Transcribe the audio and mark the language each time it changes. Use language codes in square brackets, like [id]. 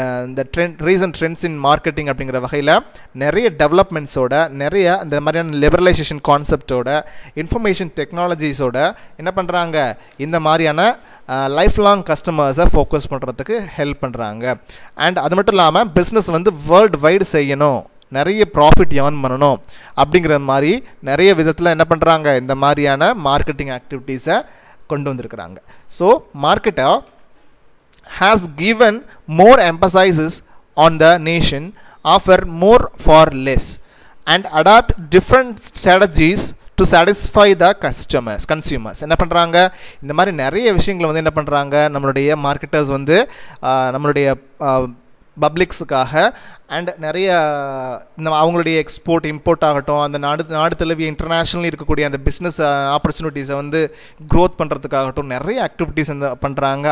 [ta] இந்த recent trends இன் marketing அப்படிங்கிற வகையில் நிறைய டெவலப்மெண்ட்ஸோட, நிறைய இந்த மாதிரியான லிபரலைசேஷன் கான்செப்டோட, இன்ஃபர்மேஷன் டெக்னாலஜிஸோட என்ன பண்ணுறாங்க, இந்த மாதிரியான லைஃப் லாங் கஸ்டமர்ஸை ஃபோக்கஸ் பண்ணுறதுக்கு ஹெல்ப் பண்ணுறாங்க. அண்ட் அது மட்டும் இல்லாமல் பிஸ்னஸ் வந்து வேர்ல்டு வைடு செய்யணும், நிறைய ப்ராஃபிட் ஏர்ன் பண்ணணும் அப்படிங்கிற மாதிரி நிறைய விதத்தில் என்ன பண்ணுறாங்க, இந்த மாதிரியான மார்க்கெட்டிங் ஆக்டிவிட்டீஸை கொண்டு வந்திருக்கிறாங்க. So marketer [en] has given more emphasis on the nation, offer more for less, and adapt different strategies to satisfy the consumers [ta] என்ன பண்ணுறாங்க, இந்த மாதிரி நிறைய விஷயங்களை வந்து என்ன பண்ணுறாங்க, நம்மளுடைய மார்க்கெட்டர்ஸ் வந்து நம்மளுடைய பப்ளிக்ஸுக்காக அண்ட் நிறைய அவங்களுடைய எக்ஸ்போர்ட் இம்போர்ட் ஆகட்டும், அந்த நாடு தழுவிய இன்டர்நேஷ்னலி இருக்கக்கூடிய அந்த பிஸ்னஸ் ஆப்பர்ச்சுனிட்டிஸை வந்து க்ரோத் பண்ணுறதுக்காகட்டும் நிறைய ஆக்டிவிட்டீஸ் வந்து பண்ணுறாங்க.